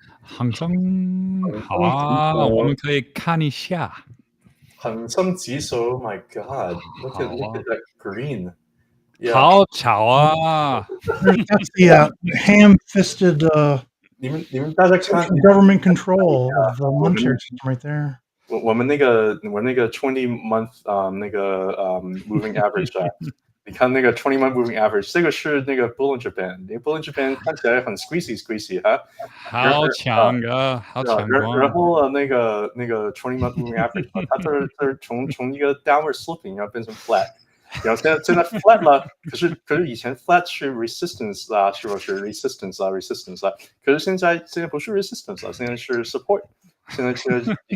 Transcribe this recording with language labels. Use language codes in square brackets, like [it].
[zh] 恒生好啊，我们可以看一下。 [en] 恒生指数 ，Oh my God! Look at that green. [zh] 好巧啊 [en] That's the ham-fisted [zh] 你们大家看 [en] government control of the monetary system right there. [zh] 我们那个 [en] 20-month moving average [zh] 啊，你看那个 [en] 20-month moving average， [zh] 这个是那个 Bollinger Band， 那个 Bollinger Band 看起来很 squeezy 哈，好强啊，好强光。然后那个 [en] 20-month moving average， [zh] 它这从一个 [en] downward sloping [zh] 要变成 flat， 然后现在 flat 了，可是以前 flat 是 resistance 啦，是不是 resistance 啦，可是现在不是 resistance 了，现在是 support， 现在是